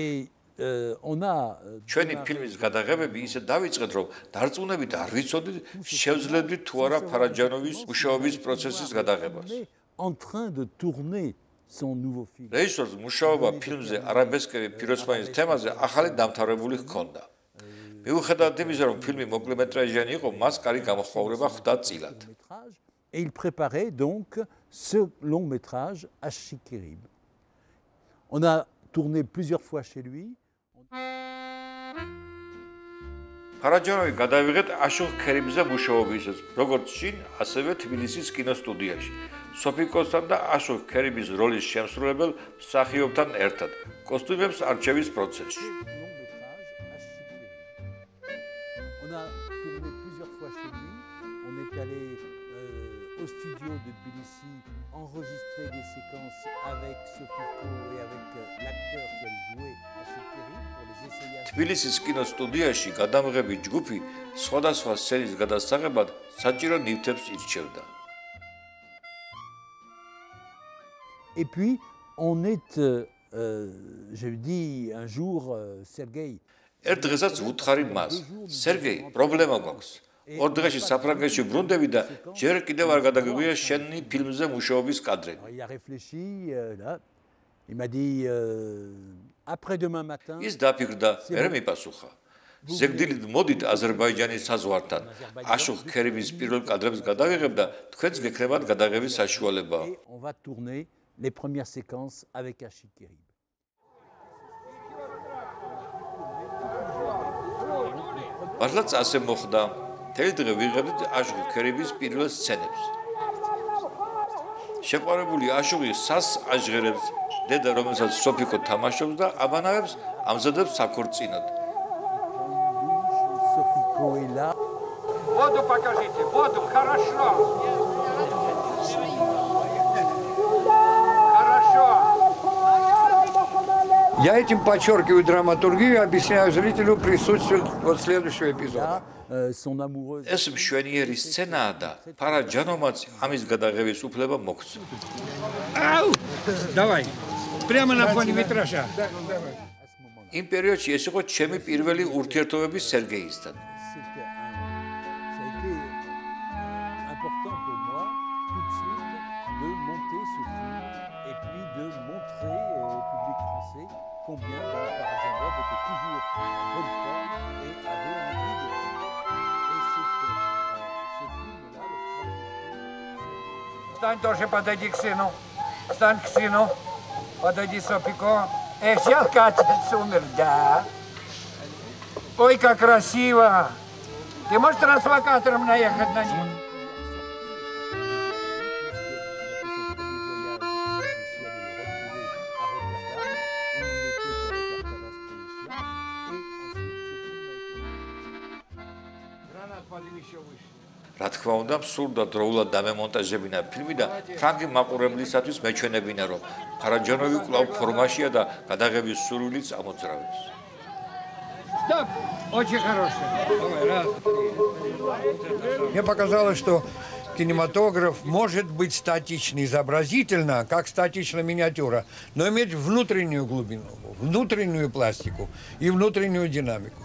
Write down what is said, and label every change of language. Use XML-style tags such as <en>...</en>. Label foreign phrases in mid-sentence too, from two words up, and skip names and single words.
<ka>ჩვენი ფილმის გადაღებები ისე დავიწყეთ, რომ დარწმუნებით არ ვიცოდით, შევძლებდით თუ არა ფარაჯანოვის მუშაობის პროცესის გადაღებას. რეჟისორს მუშაობა ფილმზე არაბესკევი ფიროსმანის თემაზე ახალი დამთავრებული ჰქონდა. მიუხედავად იმისა, რომ ფილმი მოკლემეტრაჟიანი იყო, მას კარი გამოხმაურება ხვდა წილად.</ka> <fr>Et il préparait donc ce long métrage Ashikirib. On a tourné plusieurs fois chez lui.</fr> <ka>ფარაჯანოვი გადავიღეთ აშუღ ქერიბზე მუშაობისას, როგორც შინ, ასევე თბილისის კინოსტუდიაში. სოფიკოსთან და აშუღ ქერიბის როლის შემსრულებელ მსახიობთან ერთად, კოსტუმებს არჩევის პროცესში.</ka> <fr>Au studio de Tbilissi, enregistrer des séquences avec Sofiko et avec l'acteur qui a joué à Ashikiri pour les essayages.</fr> <ka>თბილისის კინოსტუდიაში გადამღები ჯგუფი სხვადასხვა სცენის გადასაღებად საჭირო ნივთებს ირჩევდა.</ka> <fr>Et puis on est, je dis un jour, Sergei.</fr> <ka>ერთ დღესაც ვუთხარი მას, სერგეი, პრობლემა გვაქვს. ორ დღეში საფრანგეთში ბრუნდები და ჯერ კიდევ არ გადაგგვია შენი ფილმზე მუშაობის კადრები.</ka> <fr>Il a réfléchi, là. Il m'a dit après-demain matin.</fr> <ka>ის დაფიქრდა, მე მიპასუხა. ზეგდილით მოდით აზერბაიჯანის საზღვართან. აშუღ ქერიბის პირველ კადრებს გადავიღებ და თქვენც გექნებათ გადაღების საშუალება.</ka> <fr>On va tourner les premières séquences avec Ashikiri.</fr> <ka>მართლაც ასე მოხდა. თელი დღე ვიღებდით აშუღ ქერიბის პირველ სცენებს. შეყვარებული აშუღი სას აჟღერებს დედა, რომელსაც სოფიკო თამაშობს და აბანავებს ამზადებს საქორწინოდ.</ka> <fr>Sofiko est là.</fr> <ru>Воду покажите, воду, хорошо. Хорошо. Я этим подчеркиваю драматургию и объясняю зрителю присутствие вот следующего эпизода.</ru> <fr>Son amoureuse.</fr> <ka>ეს მშვენიერი სცენაა და ფარაჯანოვმაც ამის გადაღების უფლება მოგცა.</ka> <ru>Ау! Давай. Прямо на фоне витража.</ru> <ka>იმ პერიოდში ეს იყო ჩემი პირველი ურთიერთობები სერგეისთან.</ka> <fr>Important pour moi tout de suite de monter ce film et puis de montrer au public français combien Parajanov était toujours en bonne forme et avait envie de filmer. Et c'est ce film-là, le premier film.</fr> <ru>Встань тоже, подойди к сыну. Встань к сыну. Подойди, Сопико. Сейчас отец умер, да. Ой, как красиво. Ты можешь транслокатором наехать на них?</ru> <ka>რა თქმა უნდა, სურდა დროულად დამემონტაჟებინა ფილმი და ფრანგი მაყურებლისათვის მეჩვენებინა, რომ ფარაჯანოვი კვლავ ფორმაშია და გადაღების სურვილიც ამოძრავებს.</ka> <ru>Стоп! Очень хороший. Раз, мне показалось, что кинематограф может быть статичен изобразительно, как статичная миниатюра, но иметь внутреннюю глубину, внутреннюю пластику и внутреннюю динамику.</ru>